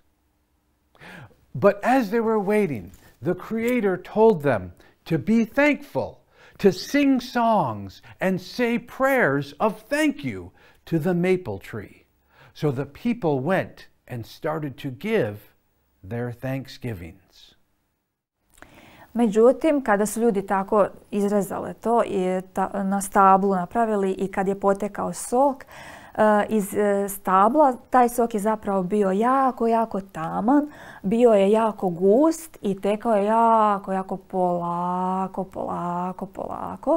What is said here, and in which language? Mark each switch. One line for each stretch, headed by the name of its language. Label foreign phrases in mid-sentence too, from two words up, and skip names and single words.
English: But as they were waiting, the Creator told them to be thankful, to sing songs and say prayers of thank you to the maple tree. So the people went and started to give their thanksgivings.
Croatian: Međutim, kada su ljudi tako izrezale to i na stablu napravili i kad je potekao sok iz stabla, taj sok je zapravo bio jako, jako taman, bio je jako gust i tekao je jako, jako polako, polako, polako.